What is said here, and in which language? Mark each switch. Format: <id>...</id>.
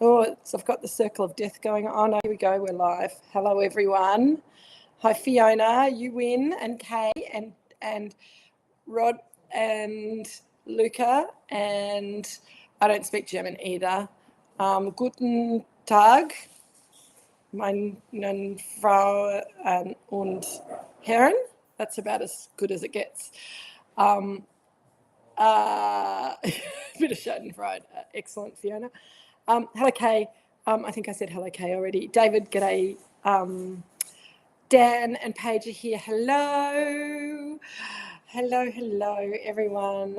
<en>Oh, so I've got the circle of death going on. Oh, here we go. We're live. Hello, everyone. Hi, Fiona. You win, and Kay, and Rod, and Luca, and I don't speak German either.</en> <de>Guten Tag, meine Frau und Herren.</de> <en>That's about as good as it gets. Bit of Schadenfreude. Excellent, Fiona. Hello, Kay. I think I said hello, Kay, already. David, g'day. Dan and Paige are here. Hello. Hello, everyone.</en>